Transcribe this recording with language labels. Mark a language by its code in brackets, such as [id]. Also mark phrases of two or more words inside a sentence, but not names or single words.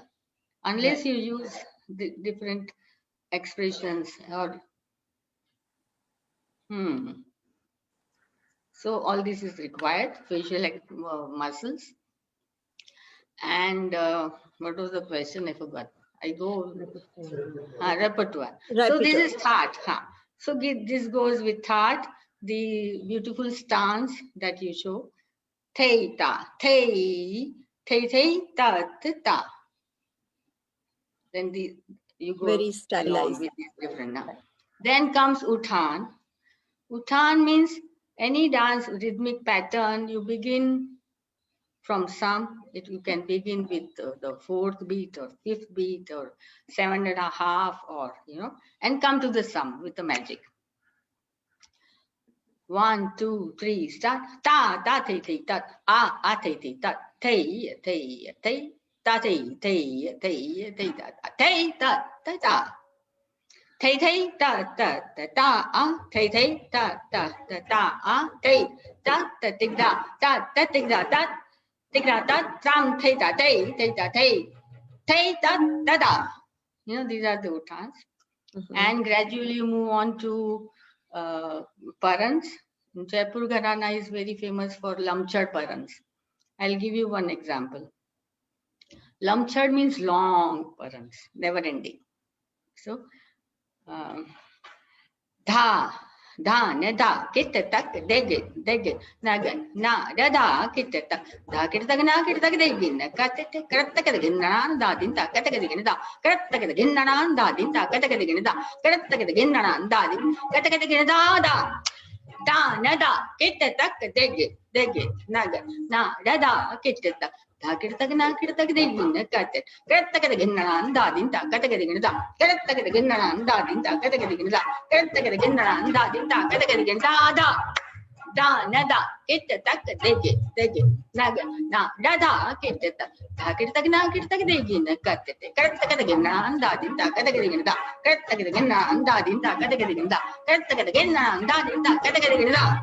[en] Unless you use the different expressions or So all this is required, facial muscles. And what was the question? I forgot. I go repertoire. So this is heart. So this goes with heart. The beautiful stance that you show. Te ta, te ta ta. Then you go very stylized. with this different now. Then comes uthan. Uthan means any dance rhythmic pattern. You begin from some. You can begin with the fourth beat or fifth beat or 7.5 or and come to the sum with the magic. 1, 2, 3, start. Ta ta te te ta a te te ta te te te ta te te te te ta te ta ta ta. Te te ta ta ta ta a te te ta ta ta ta a te ta ta ting da ta ta ting da ta ting da ta tam te ta te ta te ta da da. These are the uttans. And gradually you move on to parans. Jaipur Gharana is very famous for Lamchad parans. I'll give you one example. Lamchad means long parans, never ending. So dha ne da kitte tak dege nagan na da kitte tak da kitte tak na kitte tak degin katte karatta kadegin na da din ta katte kadegin da karatta kadegin na da din ta katte kadegin da karatta kadegin na da din katte kadegin da na da kitte tak dege nagan na da kitte tak da kitte tak na kitte tak degin katte karatta kadegin na da din ta katte kadegin da karatta kadegin na da din ta katte kadegin da karatta kadegin na da din ta katte kadegin da na da kitte tak dege nagan na da kitte tak da kitte tak na kitte tak degin katte karatta kadegin na da din ta katte kadegin da karatta kadegin na da din ta katte kadegin da karatta kadegin na da din ta katte kadegin da.